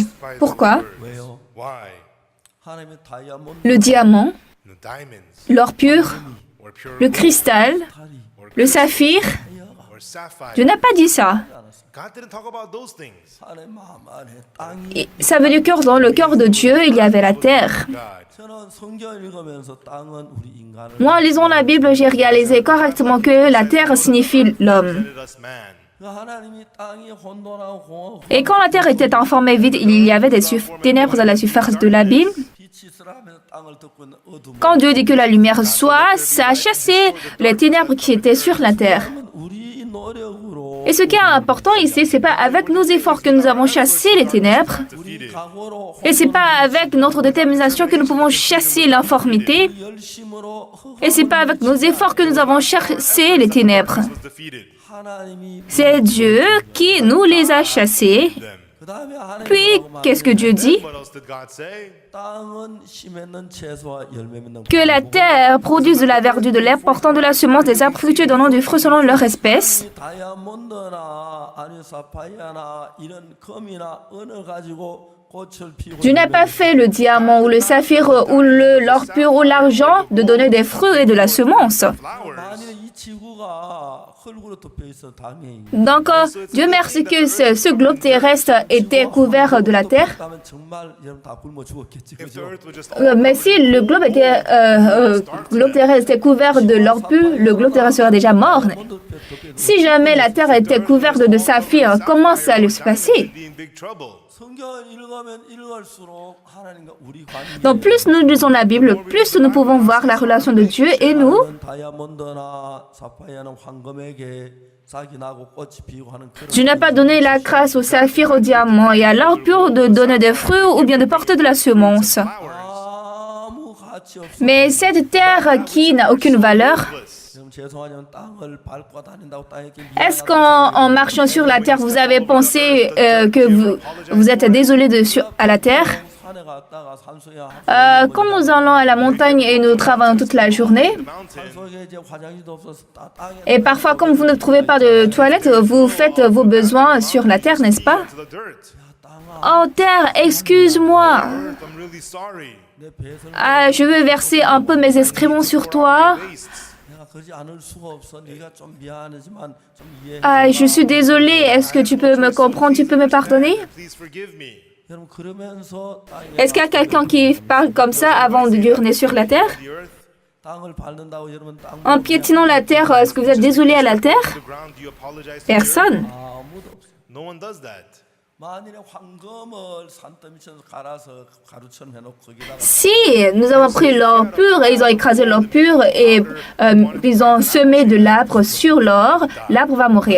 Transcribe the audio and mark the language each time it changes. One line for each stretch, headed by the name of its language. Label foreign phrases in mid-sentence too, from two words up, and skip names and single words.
French: Pourquoi?
Korean: 왜요?
English: Why?
Korean: 하나님의 다이아몬드
French: Le diamant,
English: The diamonds
French: l'or pur,
English: or pure
French: le cristal,
Korean: 다리
French: le saphir.
English: or sapphire.
French: Dieu n'a pas dit ça.
English: God didn't talk about those things.
Korean: 하나님 마음 안에 땅이
French: Et ça veut dire que dans le cœur de Dieu, il y avait la terre.
English: God.
Korean: 저는 성경을 읽으면서 땅은 우리 인간을
French: Moi, en lisant la Bible, j'ai réalisé correctement que la terre signifie l'homme.
English: Created us man.
Korean: 그 하나님이 땅이 혼돈하고 공허하고
French: Et quand la terre était informée vide, il y avait des ténèbres à la surface de l'abîme.
Korean: 빛이 있으라면서 땅을 덮고 있는 어둠.
French: Quand Dieu dit que la lumière soit, ça a chassé les ténèbres qui étaient sur la terre.
Korean: 우리 노력으로
French: Et ce qui est important ici, c'est pas avec nos efforts que nous avons chassé les ténèbres,
Korean: 우리 각오로
French: et c'est pas avec notre détermination que nous pouvons chasser l'informité,
Korean: 열심으로
French: et c'est pas avec nos efforts que nous avons chassé les ténèbres.
English: Was defeated.
Korean: 하나님이
French: C'est Dieu qui nous les a chassés.
English: Them.
Korean: 그다음에 하나님
French: Puis, qu'est-ce que Dieu dit?
English: What else did God say?
Korean: 땅은 씨 맺는 채소와 열매 맺는
French: Que la terre produise de la verdure, de l'herbe portant de la semence, des arbres fructueux donnant du fruit selon leur espèce.
Korean: 다이아몬드나 아니 사파이아나 이런 금이나 은을 가지고 꽃을 피우고
French: Dieu n'a pas fait le diamant ou le saphir ou l'or pur ou l'argent de donner des fruits et de la semence.
English: Flowers.
Korean: 만일에 이 지구가 흙으로 덮여 있어 당연히
French: Donc, Dieu merci que ce globe terrestre était couvert de la terre.
Korean: 그러면 정말 여러분 다 굶어 죽었겠지
English: If the
Korean: 그죠?
English: earth was just
French: Mais si le globe terrestre était couvert de l'or pur, le globe terrestre serait déjà mort. Si jamais la terre était couverte de saphir, comment ça allait se passer?
English: we'd be in big trouble.
Korean: 성경을 읽으면 읽을수록 하나님과 우리 관계
French: Donc, plus nous lisons la Bible, plus nous pouvons voir la relation de Dieu et nous.
Korean: 다이아몬드나 사파이어는 황금에게 싹이 나고 꽃이 피고 하는 그런
French: Dieu n'a pas donné la grâce au saphir, au diamant et à l'or pur de donner des fruits ou bien de porter de la semence.
Korean: 아무 가치 없어.
French: Mais cette terre qui n'a aucune valeur,
Korean: 지금 죄송하지만 땅을 밟고 다닌다고 땅에게
French: est-ce qu'en marchant sur la terre, vous avez pensé que vous êtes désolé à la terre?
Korean: 산에 갔다가 산속에 Quand nous allons à la montagne et nous travaillons toute la journée, 산속에 이제 화장실도 없어서 땅에
French: et parfois comme vous ne trouvez pas de toilette, vous faites vos besoins sur la terre, n'est-ce pas?
English: To the dirt.
French: Oh terre, excuse-moi.
English: Earth, I'm really sorry.
Korean: 내 배설
French: Ah, je veux verser un peu mes excréments sur toi.
English: Wastes.
Korean: 내가 그러지 않을 수가 없어. 네가 좀 미안하지만 좀 이해해.
French: Ah, je suis désolée, est-ce que tu peux me comprendre, tu peux me pardonner?
English: Please forgive me.
Korean: 여러분 그러면서 땅에
French: Est-ce qu'il y a quelqu'un qui parle comme ça avant de diurner sur la terre?
English: The earth,
Korean: 땅을 밟는다고 여러분 땅
French: En piétinant la terre, est-ce que vous êtes désolé à la terre?
English: the ground, do you apologize to the earth?
French: Personne.
Korean: 아무도 없어.
English: No one does that.
Korean: 만일에 황금을 산더미처럼 갈아서 가루처럼 해놓고 거기다가
French: Si nous avons pris l'or pur et ils ont écrasé l'or pur et ils ont semé de l'arbre sur l'or, l'arbre va mourir.